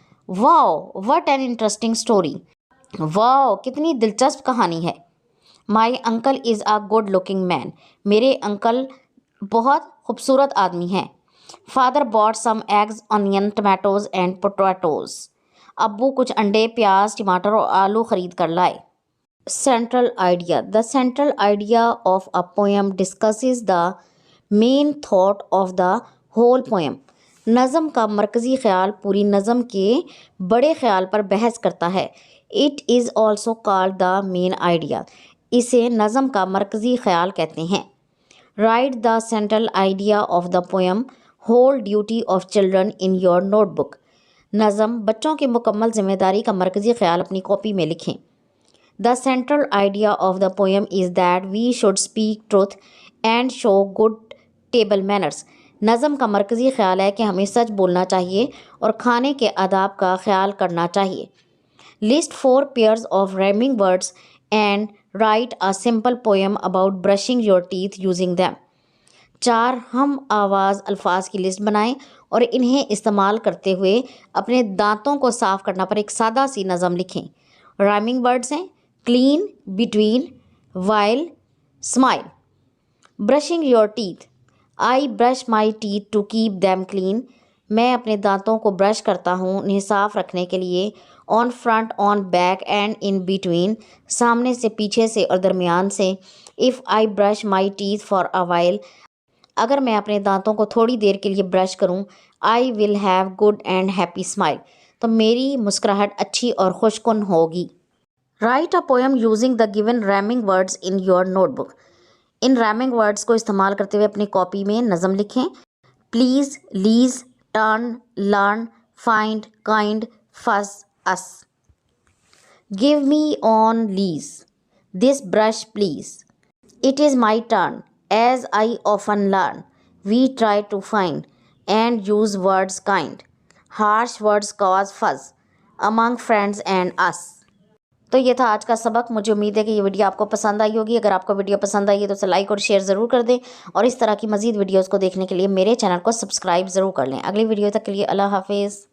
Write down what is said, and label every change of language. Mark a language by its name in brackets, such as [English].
[English] wow what an interesting story, [Urdu] واو کتنی دلچسپ کہانی ہے. [English] my uncle is a good looking man, [Urdu] میرے انکل بہت خوبصورت آدمی ہیں. [English] father bought some eggs onions tomatoes and potatoes, [Urdu] ابو کچھ انڈے پیاز ٹماٹر اور آلو خرید کر لائے. [English] Central idea, the central idea of a poem discusses the main thought of the whole poem. [Urdu] نظم کا مرکزی خیال پوری نظم کے بڑے خیال پر بحث کرتا ہے. [English] it is also called the main idea, [Urdu] اسے نظم کا مرکزی خیال کہتے ہیں. [English] Write the central idea of the poem whole duty of children in your notebook. [Urdu] نظم بچوں کی مکمل ذمہ داری کا مرکزی خیال اپنی کاپی میں لکھیں. [English] The central idea of the poem is that we should speak truth and show good table manners. [Urdu] نظم کا مرکزی خیال ہے کہ ہمیں سچ بولنا چاہیے اور کھانے کے آداب کا خیال کرنا چاہیے. [English] List 4 pairs of rhyming words and write a simple poem about brushing your teeth using them. [Urdu] 4 ہم آواز الفاظ کی لسٹ بنائیں اور انہیں استعمال کرتے ہوئے اپنے دانتوں کو صاف کرنا پر ایک سادہ سی نظم لکھیں. [English] Rhyming words ہیں clean, between, while, smile. Brushing your teeth, I brush my teeth to keep them clean, [Urdu] میں اپنے دانتوں کو برش کرتا ہوں انہیں صاف رکھنے کے لیے. [English] on front, on back and in between, [Urdu] سامنے سے پیچھے سے اور درمیان سے. [English] if I brush my teeth for a while, [Urdu] اگر میں اپنے دانتوں کو تھوڑی دیر کے لیے برش کروں. [English] I will have good and happy smile, [Urdu] تو میری مسکراہٹ اچھی اور خوش کن ہوگی. [English] Write a poem using the given rhyming words in your notebook. [Urdu] In rhyming words کو استعمال کرتے ہوئے اپنی کاپی میں نظم لکھیں. [English] Please, lease, turn, learn, find, kind, fuzz, us. Give me on lease this brush please. It is my turn as I often learn. We try to find and use words kind. Harsh words cause fuzz among friends and us. [Urdu] تو یہ تھا آج کا سبق. مجھے امید ہے کہ یہ ویڈیو آپ کو پسند آئی ہوگی. اگر آپ کو ویڈیو پسند آئی ہے تو اسے لائک اور شیئر ضرور کر دیں اور اس طرح کی مزید ویڈیوز کو دیکھنے کے لیے میرے چینل کو سبسکرائب ضرور کر لیں. اگلی ویڈیو تک کے لیے اللہ حافظ.